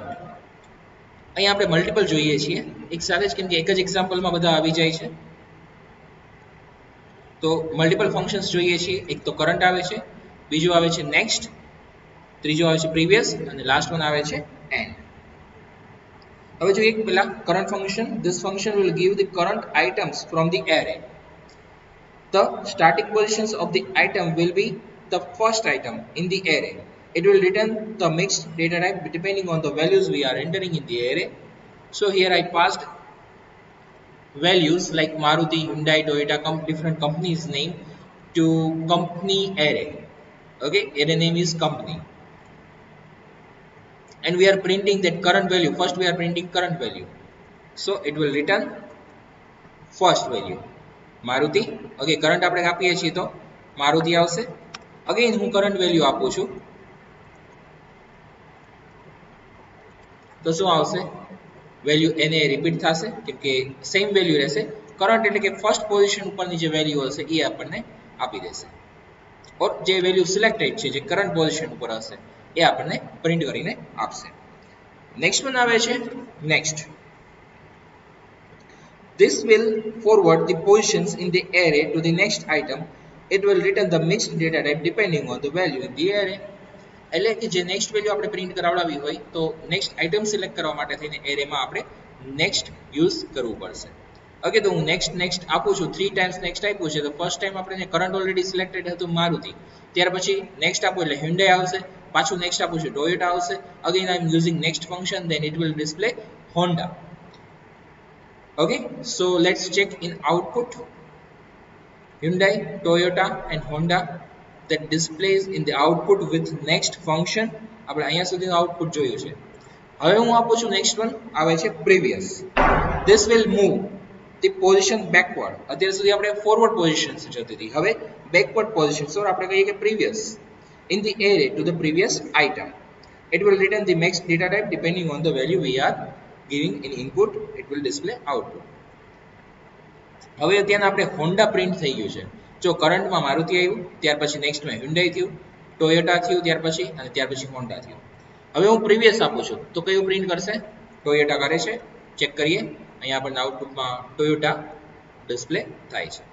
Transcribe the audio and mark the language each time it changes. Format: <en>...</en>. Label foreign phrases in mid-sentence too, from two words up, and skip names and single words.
<gu>અહીંયા આપણે મલ્ટિપલ જોઈએ છીએ એક સાથે જ, કેમ કે એક જ એક્ઝામ્પલમાં બધા આવી જાય છે. તો</gu> <en>multiple functions</en> <gu>જોઈએ છીએ. એક તો કરંટ આવે છે, બીજું આવે છે નેક્સ્ટ, ત્રીજો આવે છે પ્રીવિયસ અને</gu> <en>last one</en> <gu>આવે છે એન્ડ. હવે જોઈએ પહેલા</gu> <en>current function. this function will give the current items from the array. The starting positions of the item will be the first item in the array. It will return the mixed data type depending on the values we are entering in the array. So here I passed values like Maruti, Hyundai, Toyota, different companies name to company array. Okay, array name is company, and we are printing that current value. First we are printing current value, so it will return first value Maruti.</en> <gu>Okay, current આપણે આપીએ છીએ તો Maruti આવશે. અગેન હું</gu> <en>current value</en> <gu>આપું છું તો શું આવશે? વેલ્યુ એને રિપીટ થશે કેમ કે</gu> <en>same value</en> <gu>રહેશે. કરંટ એટલે કે</gu> <en>first position</en> <gu>ઉપરની જે વેલ્યુ હશે એ આપણને આપી દેશે, ઓર જે વેલ્યુ સિલેક્ટેડ છે જે</gu> <en>current position</en> <gu>ઉપર હશે એ આપણને પ્રિન્ટ કરીને આપશે.</gu> <en>next one</en> <gu>આવે છે નેક્સ્ટ.</gu> <en>This will forward the positions in the array to the next item. It will return the mixed data type depending on the value in the array.</en> <gu>એટલે કે જે</gu> <en>next value</en> <gu>આપણે પ્રિન્ટ કરાવડાવી હોય તો</gu> <en>next item</en> <gu>સિલેક્ટ કરવા માટે થઈને એરેમાં આપણે નેક્સ્ટ યુઝ કરવું પડશે. ઓકે, તો હું નેક્સ્ટ આપું છું 3</gu> <en>times next</en> <gu>આપ્યું છે તો</gu> <en>first time</en> <gu>આપણે</gu> <en>current already selected</en> <gu>હતું Maruti, ત્યાર પછી નેક્સ્ટ આપું એટલે Hyundai આવશે, પાછું નેક્સ્ટ આપું છું Toyota આવશે.</gu> <en>again I am using next function, then it will display Honda. Okay, so let's check in output. Hyundai, Toyota and Honda that displays in the output with next function.</en> <gu>આપણે અહીંયા સુધીનું આઉટપુટ જોયું છે. હવે હું આપું છું</gu> <en>next one</en> <gu>આવે છે previous.</gu> <en>This will move the position backward.</en> <gu>અત્યાર સુધી આપણે</gu> <en>forward position</en> <gu>જતી હતી, હવે</gu> <en>backward position,</en> <gu>so આપણે કહીએ કે</gu> <en>previous in the array to the previous item. It will return the next data type depending on the value we are giving in input. It will display output.</en> <gu>હવે અત્યારે આપણે હોન્ડા પ્રિન્ટ થઈ ગયું છે. જો કરંટમાં મારુતિ આવ્યું, ત્યાર પછી નેક્સ્ટમાં Hyundai થયું, ટોયોટા થયું ત્યાર પછી, અને ત્યાર પછી હોન્ડા થયું. હવે હું પ્રીવિયસ આપું છું તો કયું પ્રિન્ટ કરશે? ટોયોટા કરે છે. ચેક કરીએ, અહીંયા આપણને આઉટપુટમાં ટોયોટા ડિસ્પ્લે થાય છે.</gu>